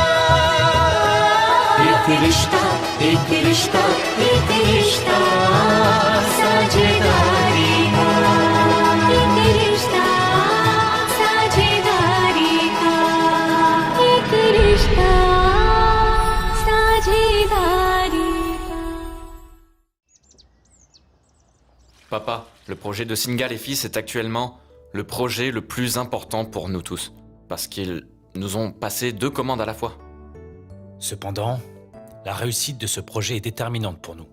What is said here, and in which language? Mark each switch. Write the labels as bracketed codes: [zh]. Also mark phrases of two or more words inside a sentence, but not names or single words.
[hi] एक रिश्ता एक रिश्ता एक रिश्ता साझेदारी का एक रिश्ता साझेदारी का एक रिश्ता साझेदारी का [fr] Papa, le projet de Singal et Fils est actuellement le projet le plus important pour nous tous, parce qu'ils nous ont passé 2 commandes à la fois. Cependant, la réussite de ce projet est déterminante pour nous.